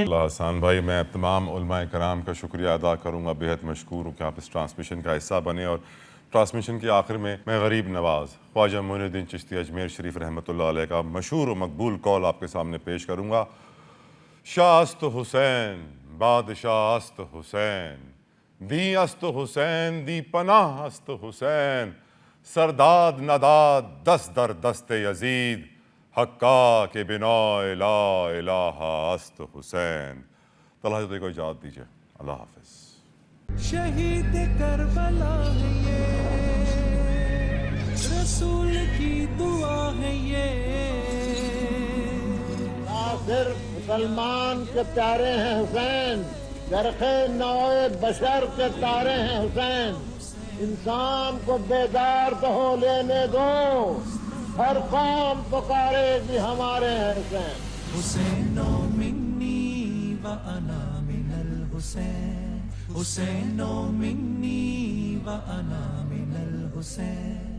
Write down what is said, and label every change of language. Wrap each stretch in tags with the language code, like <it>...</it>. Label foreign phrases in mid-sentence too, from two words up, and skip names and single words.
<ur>اللہ حسان بھائی، میں تمام علماء کرام کا شکریہ ادا کروں گا. بہت مشکور ہوں کہ آپ اس ٹرانسمیشن کا حصہ بنے اور ٹرانسمیشن کے آخر میں میں غریب نواز خواجہ معین الدین چشتی اجمیر شریف رحمۃ اللہ علیہ کا مشہور و مقبول قول آپ کے سامنے پیش کروں گا.</ur> <fa>شاہ است حسین بادشاہ است حسین دی است حسین دی پناہ است حسین سرداد نداد دست در دست یزید حقا کے بنا</fa> <ar>لا الہ</ar> <fa>است حسین.</fa> <ur>طلحہ کو اجازت دیجیے. اللہ حافظ. شہید کربلا ہے یہ، رسول کی دعا ہے یہ. نہ صرف مسلمان کے پیارے ہیں حسین، گرخ نوع بشر کے تارے ہیں حسین. انسان کو بیدار تو ہو لینے دو، ہر قوم پکارے گی ہمارے ہیں حسین.</ur> <ar>حسین منی و انا من الحسین، حسین منی و انا من الحسین.</ar>